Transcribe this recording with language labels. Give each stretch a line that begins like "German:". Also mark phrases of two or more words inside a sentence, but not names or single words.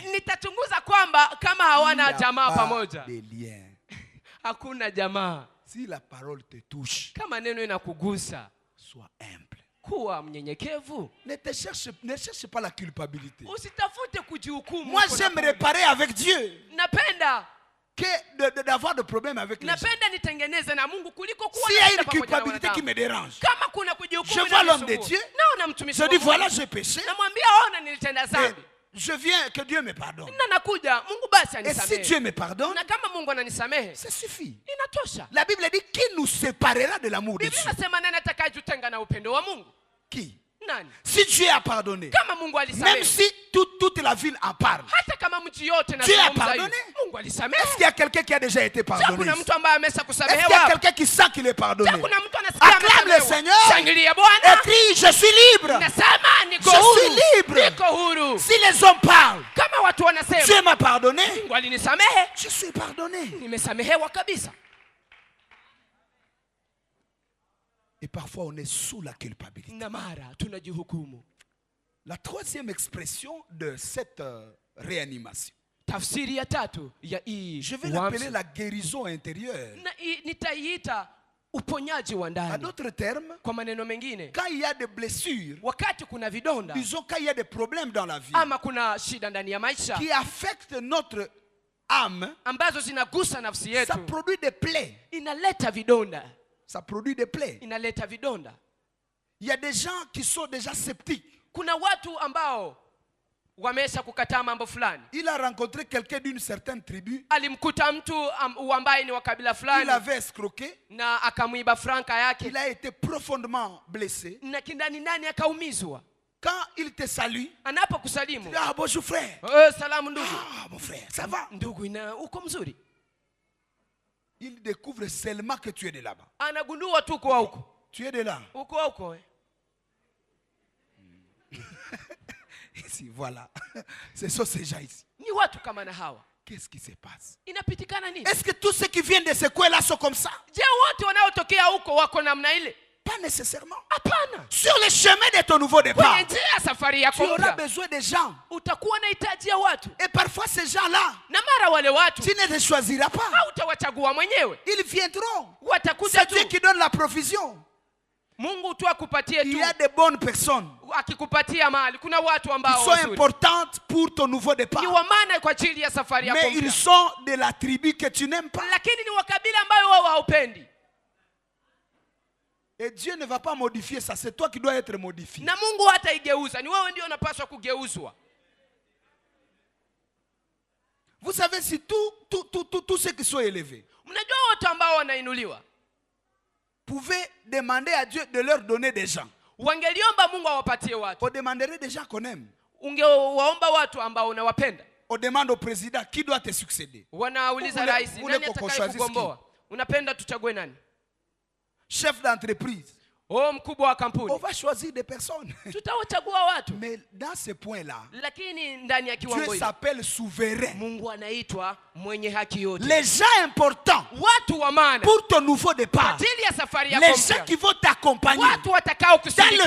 Swahili: Nitachunguza kwamba kama hawana
French: Il n'y a
Swahili: jamaa
French: pas
Swahili: pamoja.
French: de liens.
Swahili: Hakuna jamaa.
French: Si la parole te touche,
Swahili: Kama neno inakugusa,
French: sois humble.
Swahili: kuwa mnyenyekevu.
French: Ne cherche pas la culpabilité.
Swahili: Usitafute kujihukumu.
French: Moi, j'aime réparer avec Dieu
Swahili: Napenda
French: que d'avoir de problèmes avec les gens.
Swahili: napenda nitengeneze na Mungu kuliko kuwa
French: S'il y a
Swahili: na
French: une
Swahili: shida pamoja na
French: culpabilité qui
Swahili: wanadamu.
French: me dérange,
Swahili: Kama kuna kujihukumu,
French: je vois l'homme de
Swahili: inanisumbua.
French: Dieu.
Swahili: Naona mtumishi
French: je
Swahili: wa
French: dis
Swahili: Mungu.
French: voilà, j'ai péché.
Swahili: Namwambia ona nilitenda
French: Et
Swahili: dhambi.
French: je viens, que Dieu me pardonne.
Swahili: Na nakuja, Mungu basi
French: Et si
Swahili: anisamehe.
French: Dieu me pardonne,
Swahili: Na kama Mungu ananisamehe,
French: ça suffit.
Swahili: inatosha.
French: La Bible dit qui nous séparera de l'amour de
Swahili: Biblia
French: Dieu?
Swahili: inasema nani atakayetutenga na upendo wa Mungu?
French: Qui?
Swahili: Nani?
French: Si Dieu a pardonné,
Swahili: Kama Mungu
French: même
Swahili: alisamehe,
French: si toute la ville en parle,
Swahili: hata kama mji yote na
French: Dieu a
Swahili: zungumza hivi,
French: pardonné?
Swahili: Mungu alisamehe.
French: est-ce qu'il y a quelqu'un qui a déjà été
Swahili: Je,
French: pardonné?
Swahili: kuna
French: ici?
Swahili: mtu ambaye amesha
French: Est-ce qu'il y a
Swahili: kusamehewa?
French: quelqu'un qui sent qu'il est pardonné?
Swahili: Je, kuna mtu anasikia
French: Acclame le
Swahili: amesamehewa.
French: Seigneur.
Swahili: Shangilia Bwana.
French: Écris, je suis libre.
Swahili: Nasema niko
French: Je
Swahili: huru.
French: suis libre.
Swahili: Niko huru.
French: Si les hommes parlent,
Swahili: Kama watu wanasema
French: Dieu m'a pardonné,
Swahili: Mungu alinisamehe,
French: je suis pardonné.
Swahili: nimesamehewa kabisa.
French: Et parfois on est sous la culpabilité.
Swahili: Na mara tunajihukumu.
French: La troisième expression de cette réanimation,
Swahili: Tafsiri ya tatu ya hii
French: je vais
Swahili: uamsho.
French: l'appeler la guérison intérieure.
Swahili: Nitaiita uponyaji wa
French: En
Swahili: ndani.
French: d'autres termes,
Swahili: Kwa maneno mengine,
French: quand il y a des blessures,
Swahili: wakati kuna vidonda
French: disons quand il y a des problèmes dans la vie
Swahili: ama kuna shida ndani ya maisha
French: qui affectent notre âme,
Swahili: ambazo zinagusa nafsi
French: ça
Swahili: yetu,
French: produit des plaies.
Swahili: inaleta vidonda,
French: Ça produit des plaies.
Swahili: inaleta vidonda.
French: Il y a des gens qui sont déjà sceptiques.
Swahili: Kuna watu ambao wamesha kukataa mambo fulani.
French: Il a rencontré quelqu'un d'une certaine tribu.
Swahili: Alimkuta mtu ambaye ni wa kabila
French: Il
Swahili: fulani
French: avait escroqué.
Swahili: na akamwiba franka yake,
French: Il a été profondément blessé.
Swahili: na kindani ndani akaumizwa.
French: Quand il te salue,
Swahili: Anapokusalimu,
French: ah bonjour frère.
Swahili: salamu ndugu.
French: Ah mon frère, ça va?
Swahili: Ndugu, uko mzuri?
French: Il découvre seulement que tu es de là-bas.
Swahili: Anagundua tu uko huko.
French: Tu es de là.
Swahili: Uko huko.
French: Ici, voilà. Ce sont ces gens ici.
Swahili: Ni watu kama na hawa.
French: Qu'est-ce qui se passe?
Swahili: Inapitikana nini?
French: Est-ce que tous ceux qui viennent de ce coin-là sont comme ça?
Swahili: Je, wote wanaotokea huko wako namna ile?
French: Pas nécessairement.
Swahili: Hapana.
French: Sur le chemin de ton nouveau départ,
Swahili: Kwenye njia ya safari yako
French: tu auras
Swahili: mpya,
French: besoin de gens.
Swahili: utakuwa na hitaji ya watu.
French: Et parfois, ces gens-là,
Swahili: Na mara wale watu
French: tu ne les choisiras pas.
Swahili: hautawachagua mwenyewe.
French: Ils viendront.
Swahili: Watakuja
French: C'est Dieu
Swahili: tu.
French: qui donne la provision.
Swahili: Mungu tu akupatie
French: Il
Swahili: tu.
French: y a de bonnes personnes
Swahili: Akikupatia mali, kuna watu
French: qui
Swahili: ambao
French: sont
Swahili: wazuri.
French: importantes pour ton nouveau départ.
Swahili: Ni wa maana kwa ajili ya safari yako
French: Mais ils
Swahili: mpya.
French: sont de la tribu que tu n'aimes pas.
Swahili: Lakini ni wa kabila ambayo wao haupendi.
French: Et Dieu ne va pas modifier ça. C'est toi qui dois être modifié.
Swahili: Na Mungu hata igeuza. Ni wewe ndio unapaswa kugeuzwa.
French: Vous savez, si tous ceux qui sont élevés,
Swahili: Mnajua wote ambao wanainuliwa,
French: pouvaient demander à Dieu de leur donner des gens.
Swahili: Wangeliomba Mungu awapatie watu.
French: On demanderait des gens qu'on aime.
Swahili: Ungewaomba watu ambao unawapenda.
French: On demande au président qui doit te succéder.
Swahili: Wanauliza rais, nani atakayekugomboa? Unapenda tuchague nani?
French: Chef d'entreprise.
Swahili: Mkubwa wa
French: On
Swahili: kampuni.
French: va choisir des personnes.
Swahili: Tutawachagua watu.
French: Mais dans ce point-là,
Swahili: Lakini ndani ya kiwango
French: Dieu
Swahili: hiki
French: s'appelle souverain.
Swahili: Mungu anaitwa mwenye haki yote.
French: Les gens importants
Swahili: Watu wa maana
French: pour ton nouveau départ.
Swahili: ajili ya safari yako
French: Les gens
Swahili: mpya.
French: qui vont t'accompagner
Swahili: Watu watakao
French: dans le
Swahili: kusindikiza